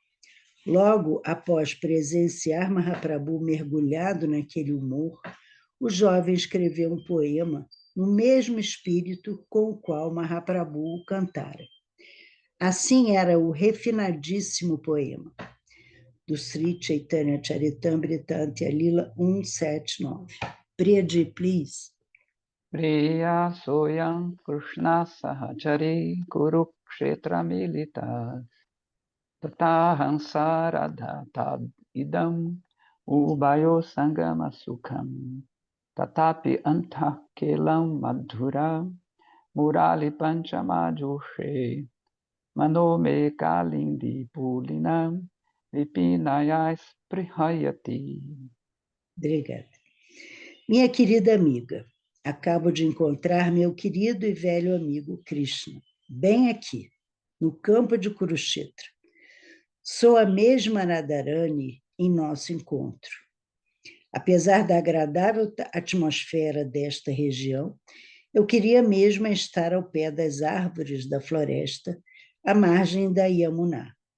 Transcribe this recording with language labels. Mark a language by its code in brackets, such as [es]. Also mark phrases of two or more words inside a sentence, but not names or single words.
[pt] Logo após presenciar Mahaprabhu mergulhado naquele humor, o jovem escreveu um poema no mesmo espírito com o qual Mahaprabhu o cantara. Assim era o refinadíssimo poema do Sri Chaitanya Charitamrita Antya Lila 179. [en] Priyadi, please. [sa] प्रियः सोऽयं कृष्णः सहचरि कुरुक्षेत्र मिलितस् तथाहं सा राधा तद् इदम् उभयोः सङ्गम सुखम् तथाप्य् अन्तः खेलन् मधुर मुरली पञ्चम जुषे मनो मे कालिन्दी पुलिन विपिनाय स्पृहयति. [pt] Obrigada. Minha querida amiga, acabo de encontrar meu querido e velho amigo Krishna, bem aqui, no campo de Kurukshetra. Sou a mesma Radharani em nosso encontro. Apesar da agradável atmosfera desta região, eu queria mesmo estar ao pé das árvores da floresta, à margem da Yamuna.